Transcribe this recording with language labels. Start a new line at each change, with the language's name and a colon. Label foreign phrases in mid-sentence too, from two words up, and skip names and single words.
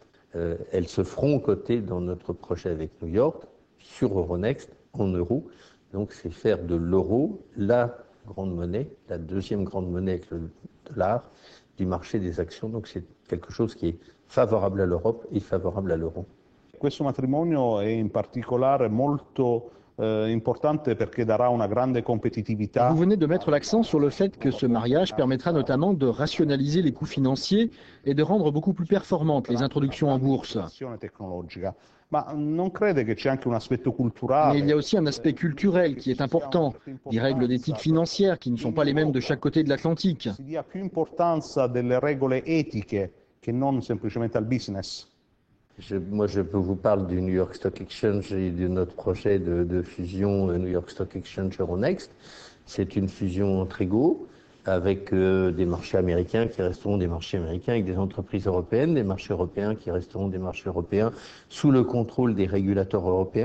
French: Elles se feront aux côtés dans notre projet avec New York, sur Euronext, en euros. Donc c'est faire de l'euro la grande monnaie, la deuxième grande monnaie avec le dollar, du marché des actions. Donc c'est quelque chose qui est favorable à l'Europe et favorable à l'euro.
Italian: Questo matrimonio è in particolare molto importante perché darà una grande competitività.
French: Vous venez de mettre l'accent sur le fait que ce mariage permettra notamment de rationaliser les coûts financiers et de rendre beaucoup plus performantes les introductions en bourse.
Italian: Ma non crede che c'è anche un aspetto culturale?
French: Mais il y a aussi un aspect culturel qui est important, des règles d'éthique financière qui ne sont pas les mêmes de chaque côté de l'Atlantique.
Italian: Si dia più importanza delle regole etiche che non semplicemente al business.
French: Moi, je vous parle du New York Stock Exchange et de notre projet de fusion New York Stock Exchange Euronext. C'est une fusion entre égaux, avec des marchés américains qui resteront des marchés américains, avec des entreprises européennes, des marchés européens qui resteront des marchés européens sous le contrôle des régulateurs européens.